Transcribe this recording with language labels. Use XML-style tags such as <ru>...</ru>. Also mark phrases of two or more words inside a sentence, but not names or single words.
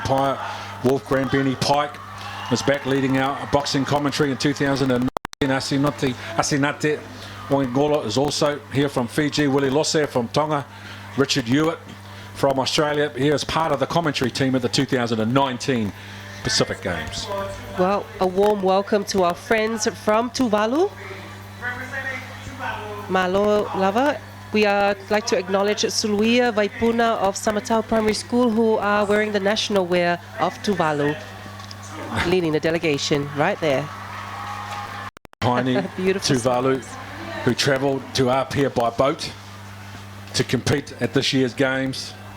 <en>Pai Wolfram Benny Pike was back leading our boxing commentary in 2019. Asinate Wangola is also here from Fiji. Willie Losse from Tonga. Richard Hewitt from Australia. He is part of the commentary team at the 2019 Pacific Games. Well, a warm welcome to our friends from Tuvalu.</en> <sm>Malo lava.</sm> <en>We like to acknowledge Suluia Vaipuna of Samatau Primary School, who are wearing the national wear of Tuvalu, leading the delegation right there. Tiny Tuvalu, who travelled to Apia by boat to compete at this year's games.</en>